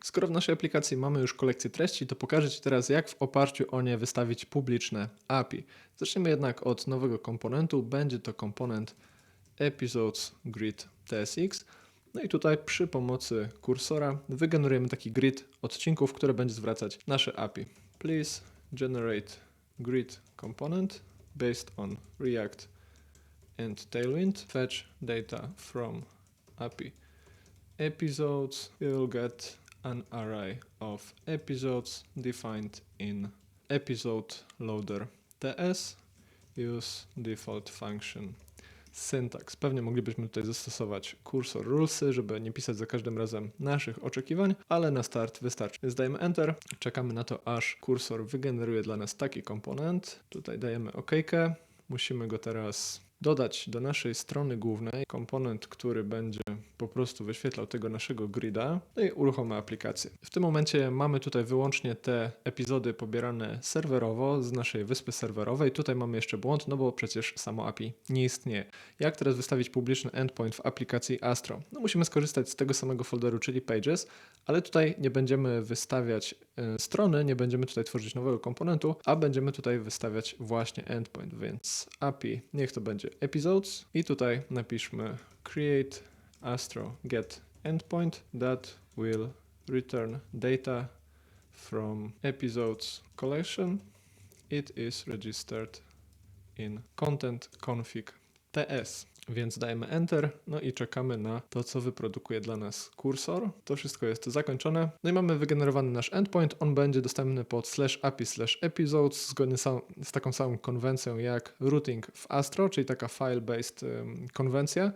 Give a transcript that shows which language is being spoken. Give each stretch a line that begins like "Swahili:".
Polish: Skoro w naszej aplikacji mamy już kolekcję treści, to pokażę Ci teraz, jak w oparciu o nie wystawić publiczne API. Zaczniemy jednak od nowego komponentu. Będzie to komponent Episodes Grid TSX. No i tutaj przy pomocy kursora wygenerujemy taki grid odcinków, które będzie zwracać nasze API.
English: Please generate grid component based on React and Tailwind. Fetch data from API episodes. You will get an array of episodes defined in episode loader TS. Use default function syntax.
Polish: Pewnie moglibyśmy tutaj zastosować cursor rulesy, żeby nie pisać za każdym razem naszych oczekiwań, ale na start wystarczy. Więc dajemy Enter, czekamy na to, aż kursor wygeneruje dla nas taki komponent. Tutaj dajemy OK-kę. Musimy go teraz dodać do naszej strony głównej, komponent, który będzie po prostu wyświetlał tego naszego grida, no i uruchommy aplikację. W tym momencie mamy tutaj wyłącznie te epizody pobierane serwerowo z naszej wyspy serwerowej. Tutaj mamy jeszcze błąd, no bo przecież samo API nie istnieje. Jak teraz wystawić publiczny endpoint w aplikacji Astro? No musimy skorzystać z tego samego folderu, czyli Pages, ale tutaj nie będziemy wystawiać strony, nie będziemy tutaj tworzyć nowego komponentu, a będziemy tutaj wystawiać właśnie endpoint, więc API niech to będzie episodes i tutaj napiszmy
English: create Astro get endpoint that will return data from episodes collection. It is registered in content config TS.
Polish: Więc dajemy Enter, no i czekamy na to, co wyprodukuje dla nas kursor. To wszystko jest zakończone. No i mamy wygenerowany nasz endpoint. On będzie dostępny pod /api/episodes zgodnie z taką samą konwencją jak routing w Astro, czyli taka file-based konwencja.